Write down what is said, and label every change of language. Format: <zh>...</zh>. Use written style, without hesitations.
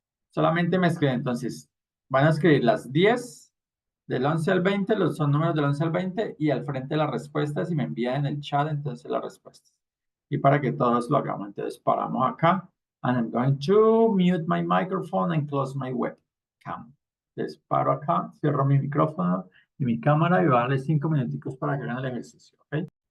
<es>Solamente me escriben, entonces, van a escribir las 10 del 11 al 20, son números del 11 al 20 y al frente las respuestas y me envían en el chat entonces las respuestas. Y para que todos lo hagamos, entonces paramos acá.</es> <en>And I'm going to mute my microphone and close my webcam.</en> <es>Entonces paro acá, cierro mi micrófono y mi cámara y voy a darle 5 minuticos para que hagan el ejercicio, ¿ok?</es>